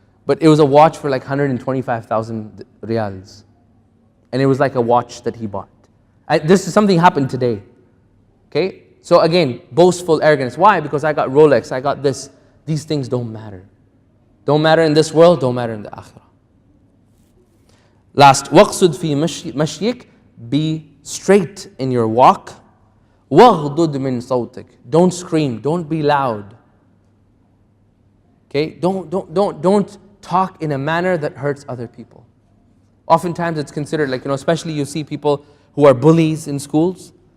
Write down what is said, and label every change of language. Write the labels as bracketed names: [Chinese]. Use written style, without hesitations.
[English] But it was a watch for like 125,000 riyals. And it was like a watch that he bought. This is something happened today. Okay? So again, boastful arrogance. Why? Because I got Rolex, I got this. These things don't matter. Don't matter in this world, don't matter in the akhirah. [Arabic] Last, وَقْصُدْ فِي مَشْيِكَ. [English] Be straight in your walk. [Arabic] وَغْضُدْ مِنْ صَوْتِكَ. [English] Don't scream, don't be loud. Okay? Don't talk in a manner that hurts other people. Oftentimes it's considered like, especially you see people who are bullies in schools.